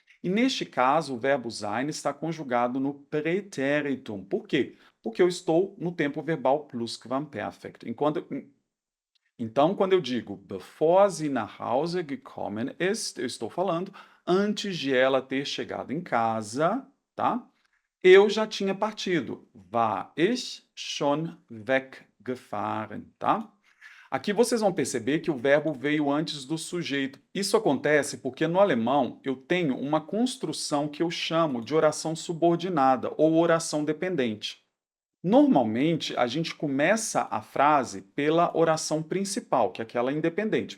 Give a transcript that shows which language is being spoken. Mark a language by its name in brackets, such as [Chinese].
[Portuguese] E neste caso, o verbo sein está conjugado no Präteritum. Por quê? Porque eu estou no tempo verbal Plusquamperfekt. Então, quando eu digo [German] bevor sie nach Hause gekommen ist, [Portuguese] eu estou falando antes de ela ter chegado em casa, tá? Eu já tinha partido. [German] War ich schon weggefahren, tá? [Portuguese] Aqui vocês vão perceber que o verbo veio antes do sujeito. Isso acontece porque no alemão eu tenho uma construção que eu chamo de oração subordinada ou oração dependente. Normalmente, a gente começa a frase pela oração principal, que é aquela independente.